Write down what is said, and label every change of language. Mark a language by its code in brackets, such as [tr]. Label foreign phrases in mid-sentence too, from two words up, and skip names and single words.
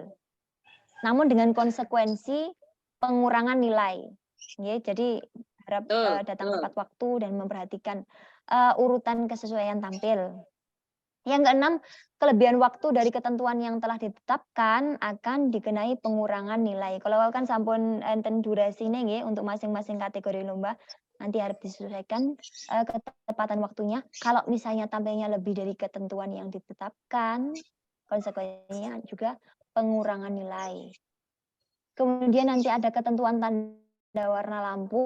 [id] Namun dengan konsekuensi pengurangan nilai. Ya, jadi harap datang tepat waktu dan memperhatikan urutan kesesuaian tampil. Yang keenam, kelebihan waktu dari ketentuan yang telah ditetapkan akan dikenai pengurangan nilai. Kalau kan [ban] sampun enten [id] durasinya nggih untuk masing-masing kategori lomba, nanti harus disesuaikan ketepatan waktunya. Kalau misalnya tampilnya lebih dari ketentuan yang ditetapkan, konsekuensinya juga pengurangan nilai. Kemudian nanti ada ketentuan tanda warna lampu.